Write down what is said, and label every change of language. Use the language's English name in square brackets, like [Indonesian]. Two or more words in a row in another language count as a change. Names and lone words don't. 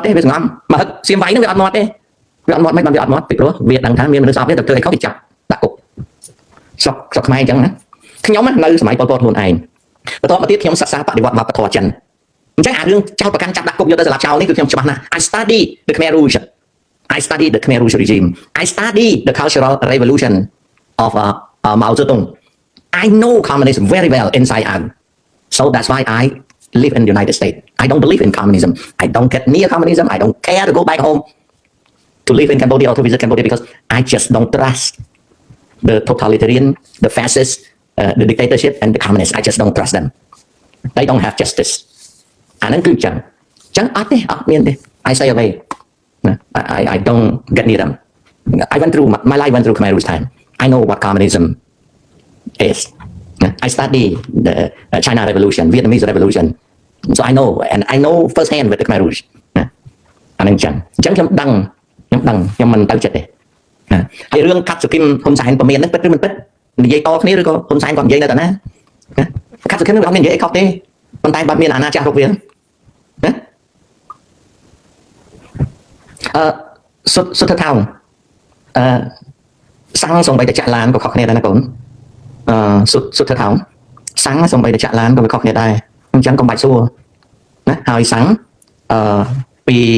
[Khmer] ទេវាសង្ងំបើសៀវមីនឹងវាអត់មាត់ទេវាអត់មាត់មិនបានវាអត់មាត់ពីព្រោះវាដឹងថាមានមនុស្សស្អប់វាទៅធ្វើអីខុសគេចាប់ដាក់គុកស្រុកខ្មែរអញ្ចឹងណាខ្ញុំនៅសម័យប៉ុលពតខ្លួនឯងបន្តមកទៀតខ្ញុំសិក្សាបដិវត្តវប្បធម៌ចិនអញ្ចឹងអារឿងចោលប្រកាន់ចាប់ដាក់គុកយកទៅសម្លាប់ចោលនេះគឺខ្ញុំច្បាស់ណាស់ I [English] study the Khmer Rouge I study the Khmer Rouge regime I study the cultural revolution of Mao Zedong I know communism very well inside out so that's why I live in the United States I don't believe in communism I don't get near communism I don't care to go back home to live in Cambodia or to visit Cambodia because I just don't trust the totalitarian the fascist the dictatorship and the communists I just don't trust them they don't have justice [Khmer] អានឹងគឺចឹងអត់ទេអត់មានទេ [English] I say away I don't get near them I went through my life went through Khmer Rouge [Khmer] time I know what communism is I study the China Revolution Vietnamese Revolution so I know and I know first hand with the Khmer Rouge អានឹងចឹងខ្ញុំដឹងខ្ញុំមិនទៅចិត្តទេហើយរឿងកាត់សុគីមហ៊ុនសែនប្រមានហ្នឹងពិតឬមិនពិតនិយាយតគ្នាឬក៏ហ៊ុនសែនគាត់និយាយនៅតែណាកាត់សុគីមហ្នឹងអត់មាននិយាយអីខុសទេប៉ុន្តែបាត់មានអាណាចាស់រុកវា សុទ្ធថោងសាំងសំបីតែចាក់ឡានក៏ខុសគ្នាដែរណាកូនសុទ្ធថោងសាំងសំបីតែចាក់ឡានក៏វាខុសគ្នាដែរអញ្ចឹងកុំបាច់សួរណាហើយសាំងពី